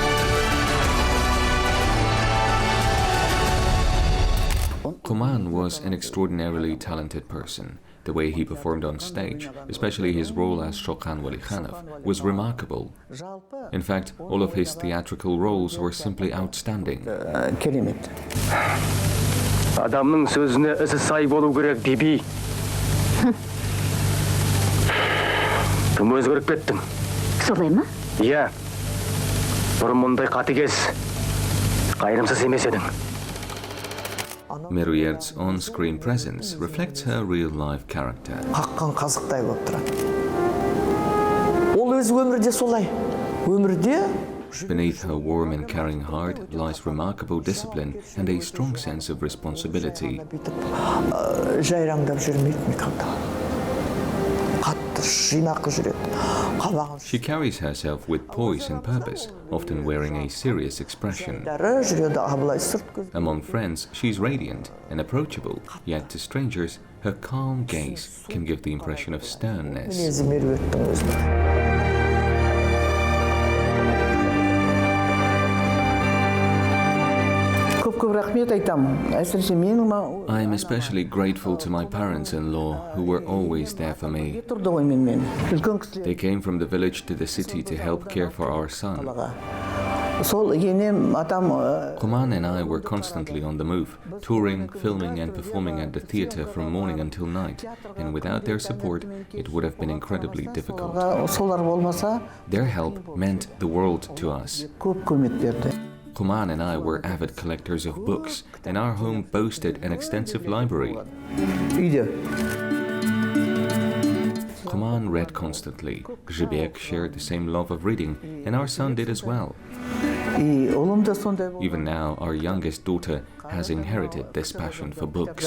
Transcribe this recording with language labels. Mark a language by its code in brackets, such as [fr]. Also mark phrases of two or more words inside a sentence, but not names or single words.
[en] Kuman was an extraordinarily talented person. The way he performed on stage, especially his role as Shokan Walikhanov, was remarkable. In fact, all of his theatrical roles were simply outstanding. [kk] Адамның сөзіне ісі сай болу керек, Биби. Тым өзгеріп кеттің. Солай ма? Иә. Бұрын мұндай қатыгез, қайырымсыз емес едің. [en] Meruert's on-screen presence reflects her real-life character. [kk] Қаққан қазықтай болып тұрады. Ол өз өмірде солай. Өмірде [en] Beneath her warm and caring heart lies remarkable discipline and a strong sense of responsibility. [kk] жайраңдап жүрмейді никогда. Қатты жинақы жүреді. [en] She carries herself with poise and purpose, often wearing a serious expression. [kk] Жүреді, [en] Among friends, she's radiant and approachable, yet to strangers, her calm gaze can give the impression of sternness. [kk] мінезі Меруерттің өзі. Көп рахмет айтамын. Әсіресе менің [en] I am especially grateful to my parents-in-law, who were always there for me. [kk] тұрды ғой менімен. Үлкен кісілер. [en] They came from the village to the city to help care for our son. [kk] Сол енем атам [en] Kuman and I were constantly on the move, touring, filming and performing at the theatre from morning until night, and without their support, it would have been incredibly difficult. [kk] солар болмаса [en] Their help meant the world to us. [kk] көп көмек берді. [en] Kuman and I were avid collectors of books, and our home boasted an extensive library. [kk] Үйде. [en] Kuman read constantly. Zhibek shared the same love of reading, and our son did as well. [kk] Ұлым да сондай. [en] Even now, our youngest daughter has inherited this passion for books.